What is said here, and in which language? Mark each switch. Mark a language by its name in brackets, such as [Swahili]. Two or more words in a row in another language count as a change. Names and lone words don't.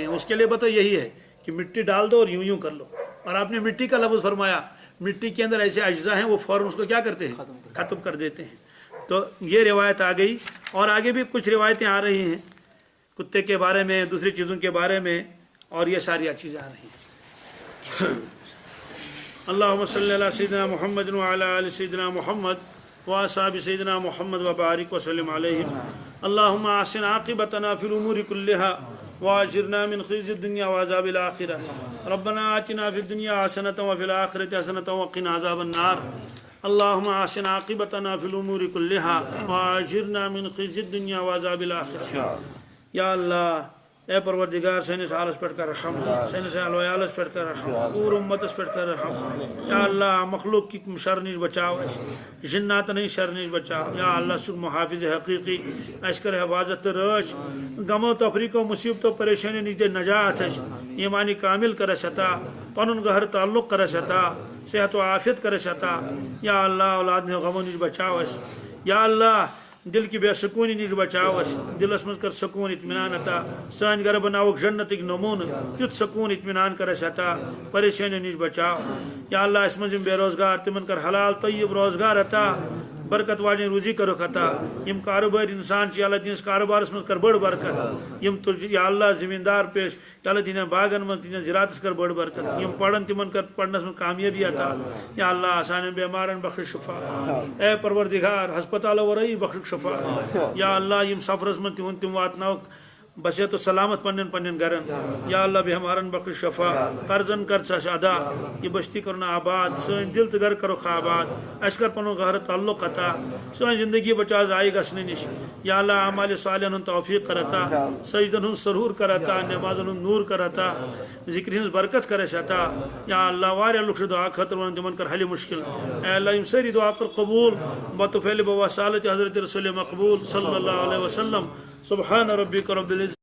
[Urdu] اس کے لیے بتا یہی ہے کہ مٹی ڈال دو اور یوں کر لو. اور آپ نے مٹی کا لفظ فرمایا, مٹی کے اندر ایسے اجزاء ہیں وہ فوراً اس کو کیا کرتے ہیں, ختم کر دیتے ہیں. تو یہ روایت آ گئی. اور آگے بھی کچھ روایتیں آ رہی ہیں کتے کے بارے میں, دوسری چیزوں کے بارے میں, اور یہ ساری چیزیں آ رہی ہیں. [Arabic] اللہم صلی علی سیدنا محمد وعلی آل سیدنا محمد واصحاب سیدنا محمد وبارک وسلم علیہم. اللہم احسن عاقبتنا فی الامور کلها واجرنا من خزي الدنيا وعذاب الآخرة. ربنا آتنا في الدنيا حسنة وفي الآخرة حسنة وقنا عذاب النار. اللهم آسن عاقبتنا في الأمور كلها وأجرنا من خزي الدنيا وعذاب الآخرة [Kashmiri] یا اللہ اے پروردگار سینس حالس پہ کر رحم سینس عیالس پہ کر رحم پور امتس پہ کر رحم یا اللہ مخلوق کی شر نش بچاؤ جنات نہیں شر نش بچاؤ یا اللہ سک محافظ حقیقی اس کر حفاظت رچ غمو تفریقو مصیبتو پریشانی نش دے نجات ایمانی کامل کرس عطا پنن گھر تعلق کرس عطا صحت و عافیت کرس عطا یا اللہ اولاد نے غمو نش بچاؤ یا اللہ دل کی بے سکونی نش بچاؤ دلس مز کر سکون اطمینان عطا سان گھر بناوک جنتک نمون تیت سکون اطمینان کرس عطا پریشانی نش بچاؤ یا اللہ اس مز بے روزگار تمن کر حلال طیب روزگار عطا برکت واجن روزی کرو خطا یم کاروبار انسان یا اللہ دینس کاروبارس مز کر بڑ برکت یم یا اللہ زمیندار پیش یا اللہ دین باغن من دین زراعتس کر بڑ برکت یم پڑھن تمن کر پڑھنس من کامیابی عطا یا اللہ آسان بیمارن بخش شفا اے پروردگار ہسپتال ورئی بخش شفا یا اللہ یم سفرس من تہن تم واتناوک بصیت و سلامت پنن پنن گرن یا اللہ بیمارن بخش شفا قرضن کر ساس ادا یہ بستی کرنا آباد سن دل تو گھر کرو آباد اس کر پنو گھر تعلق عطا سن زندگی بچا ضائع گھنے نش یا اللہ اعمال صالحن ہن توفیق کرتا سجدن ہن سرور کرتا نمازن ہن نور کرتا ذکر ہن برکت کرس عطا یا اللہ واریا لوک دعا خاطر ون تمن کر حل مشکل اے اللہ یم ساری دعا کر قبول بطفیل بواسالت حضرت رسول مقبول [Arabic] صلی اللہ علیہ وسلم سبحان ربک رب العزت